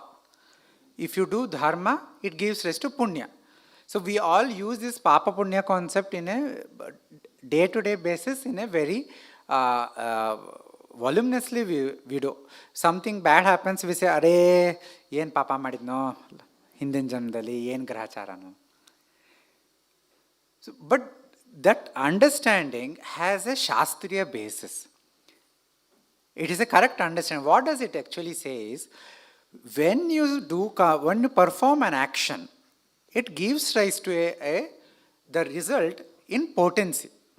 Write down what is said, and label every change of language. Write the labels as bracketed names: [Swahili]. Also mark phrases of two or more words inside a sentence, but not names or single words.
[English] If you do Dharma, it gives rise to Punya. So we all use this Papa Punya concept in a day-to-day basis in a very voluminously we do. Something bad happens, we say, [Kannada] ಅರೆ, ಏನ್ ಪಾಪ ಮಾಡಿದ್ನೋ, ಹಿಂದಿನ ಜನ್ಮದಲ್ಲಿ, ಏನ್ ಗ್ರಹಚಾರನೋ. [English] But that understanding has a Shastriya basis. It is a correct understanding. What does it actually say is, when you perform an action, it gives rise to the result in potency.